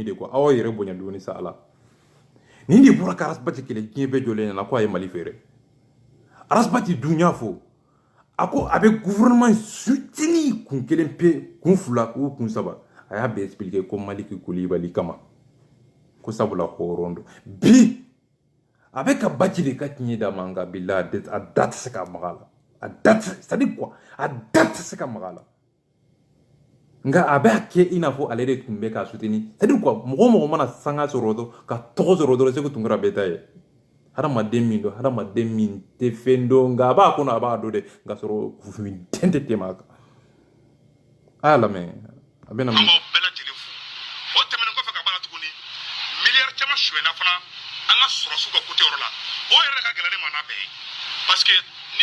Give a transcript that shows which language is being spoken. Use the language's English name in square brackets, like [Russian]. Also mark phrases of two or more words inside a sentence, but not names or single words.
[French] de quoi [Bambara] aw yɛrɛ bonya dɔɔni sa ala nin de bɔra ka Arasabati kɛlɛ diɲɛ bɛɛ jɔlen ɲɛna ko a ye Mali feere Arasabati dun y'a fɔ a ko a bɛ [French] gouvernement soutenir [Bambara] kun kelen pe kun fila ou kun saba a y'a bɛɛ expliquer ko Maliku Kulubali kama ko sabula hɔrɔn don bi a bɛ ka Baji de ka tiɲɛ d'a ma nka bilahi a da tɛ se ka maga a la a da tɛ [French] c'est-à-dire quoi [Bambara] a da tɛ se ka maga a la nka a bɛ kɛ i n'a fɔ ale de tun bɛ ka soutenir [French] c'est-à-dire quoi [Bambara] mɔgɔ o mɔgɔ mana sanga sɔrɔ dɔrɔn ka tɔgɔ sɔrɔ dɔrɔn Segu Tunkara bɛ taa ye hadamaden min don hadamaden min tɛ fɛn dɔn nka a b'a kɔnɔ a b'a dɔn de nka sɔrɔ fufun den tɛ tɛmɛ a kan a y'a lamɛn a bɛna an b'aw bɛɛ lajɛlen fo o tɛmɛnen kɔfɛ ka baara tuguni miliyari caman suɲɛna fana an ka sɔrɔsiw ka côté yɔrɔ la o yɛrɛ ka gɛlɛn ne ma n'a bɛɛ ye parce que n'i y'a